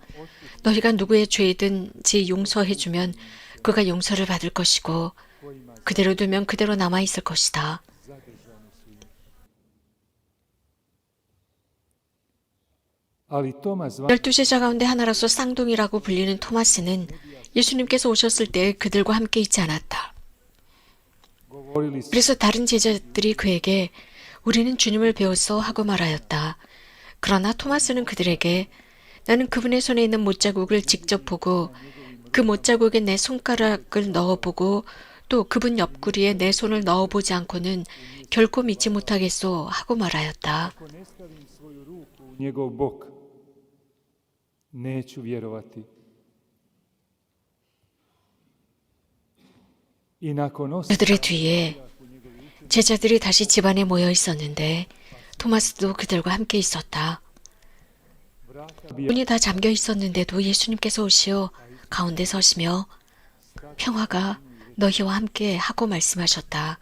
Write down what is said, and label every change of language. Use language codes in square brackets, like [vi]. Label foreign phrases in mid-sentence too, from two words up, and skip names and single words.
[ko] 너희가 누구의 죄든지 용서해주면 그가 용서를 받을 것이고 그대로 두면 그대로 남아있을 것이다. [hr] Ali Tomas [ko] 12제자 가운데 하나로서 쌍둥이라고 불리는 토마스는 예수님께서 오셨을 때 그들과 함께 있지 않았다. [hr] govorili su [ko] 그래서 다른 제자들이 그에게 우리는 주님을 배웠어 하고 말하였다. 그러나 토마스는 그들에게 나는 그분의 손에 있는 못자국을 직접 보고 그 못자국에 내 손가락을 넣어보고 또 그분 옆구리에 내 손을 넣어보지 않고는 결코 믿지 못하겠소 하고 말하였다. [hr] ako ne stavim svoju ruku u njegov bok, neću vjerovati. I nakon [ko] 그들의 뒤에 제자들이 다시 집안에 모여 있었는데 토마스도 그들과 함께 있었다. 문이 다 잠겨 있었는데도 예수님께서 오시어 가운데 서시며 평화가 너희와 함께 하고 말씀하셨다.